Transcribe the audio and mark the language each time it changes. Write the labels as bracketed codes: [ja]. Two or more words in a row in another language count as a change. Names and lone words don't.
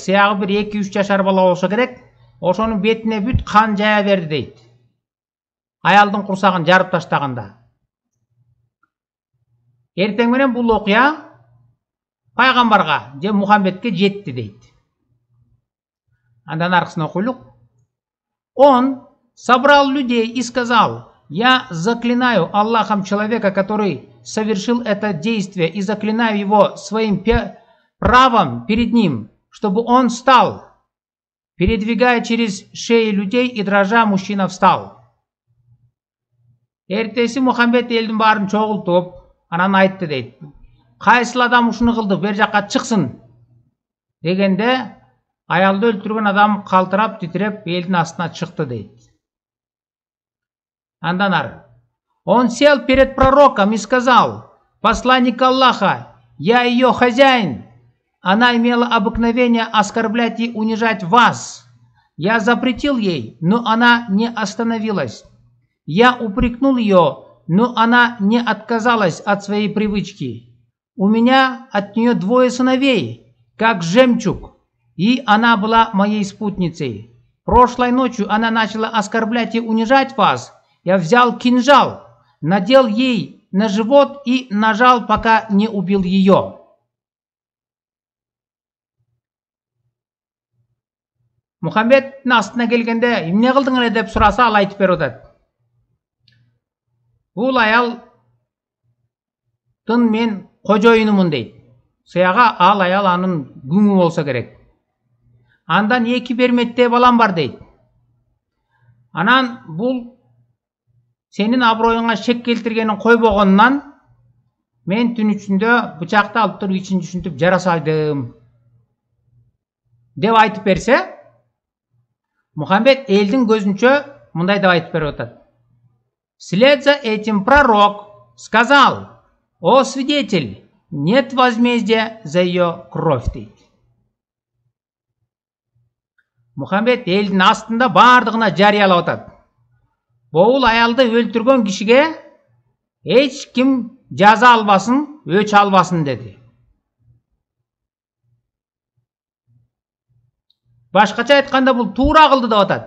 [ky] Сыягы бир 2-3 жашар бала болсо керек. Ошонун бетине бүт кан жая берди дейт. Аялдын курсагын жарып таштаганда. Эртең менен бул окуя пайгамбарга же Мухаммедке жетти дейт. Андан аркысына окуйлук. [ru] Он собрал людей и сказал: я заклинаю Аллахом человека, который совершил это действие, и заклинаю его своим правом перед ним, чтобы он встал. Передвигая через шеи людей и дрожа, мужчина встал. [ky] Эртеси Мухаммед элдин баарын чогултуп, анан айтты дейт. Кайсыл адам ушуну кылды, бер жакка чыксын дегенде, аялды өлтүргөн адам калтырап, титиреп, элдин астына чыкты дейт. Андан ары. [ru] Он сел перед пророком и сказал: посланник Аллаха, я ее хозяин. Она имела обыкновение оскорблять и унижать вас. Я запретил ей, но она не остановилась. Я упрекнул ее, но она не отказалась от своей привычки. У меня от нее 2 сыновей, как жемчуг, и она была моей спутницей. Прошлой ночью она начала оскорблять и унижать вас. Я взял кинжал, надел ей на живот и нажал, пока не убил ее. [ky] Мухаммедтин астына келгенде, эмне кылдың эле деп сураса, ал айтып берип атат. Бул аялдын мен кожоюнумун дейт. Сыяга ал аял анын күңү болсо керек. Андан 2 берметтей балам бар дейт. Анан бул сенин аброюңа шек келтиргенин койбогонунан мен түн ичинде бычакты алып туруп ичин түшүнтүп жара салдым деп айтып берсе, Мухаммед элдин көзүнчө мындай деп айтып берип атат. [ru] Вслед за этим пророк сказал: о свидетель, нет возмездия за ее кровь дейт. [ky] Мухаммед элдин астында бардыгына жарыялап атат. Бул аялды өлтүргөн кишиге эч ким жаза албасын, өч албасын деди. Башкача айтканда бул туура кылды деп атат.